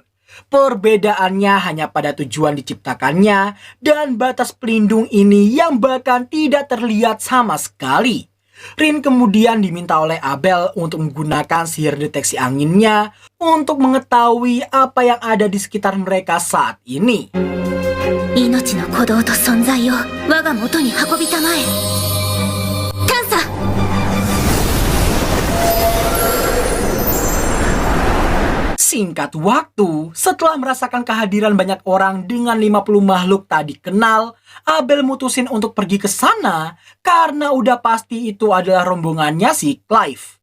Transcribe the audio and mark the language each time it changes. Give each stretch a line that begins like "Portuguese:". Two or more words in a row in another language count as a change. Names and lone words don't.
Indonesian: Perbedaannya hanya pada tujuan diciptakannya dan batas pelindung ini yang bahkan tidak terlihat sama sekali. Rin kemudian diminta oleh Abel untuk menggunakan sihir deteksi anginnya untuk mengetahui apa yang ada di sekitar mereka saat ini.
Japanese: 命の鼓動と存在を我が元に運びたまえ。探査。
Indonesian: Si singkat waktu, setelah merasakan kehadiran banyak orang dengan 50 makhluk tak dikenal, Abel mutusin untuk pergi ke sana karena udah pasti itu adalah rombongannya si Clive.